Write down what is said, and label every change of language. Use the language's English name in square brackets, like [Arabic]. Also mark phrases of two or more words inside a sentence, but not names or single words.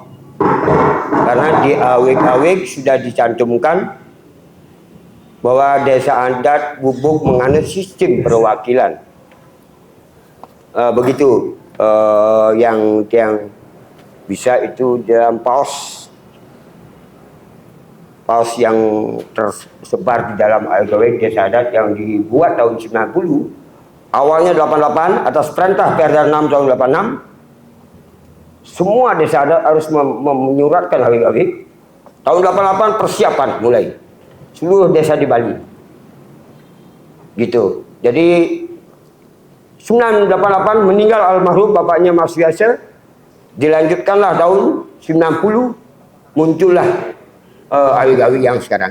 [Indonesian] Karena di awik-awik sudah dicantumkan bahwa desa adat Bubuk menganut sistem perwakilan. Begitu yang bisa itu dalam paus yang tersebar di dalam awik-awik desa adat yang dibuat tahun 90, awalnya 88 atas perintah Perda 6 tahun 86. Semua desa adat harus menyuratkan awik-awik. Tahun 88 persiapan mulai seluruh desa di Bali. Gitu. Jadi 988 meninggal almarhum bapaknya Mas Yasir. Dilanjutkanlah tahun 90 muncullah awik-awik yang sekarang.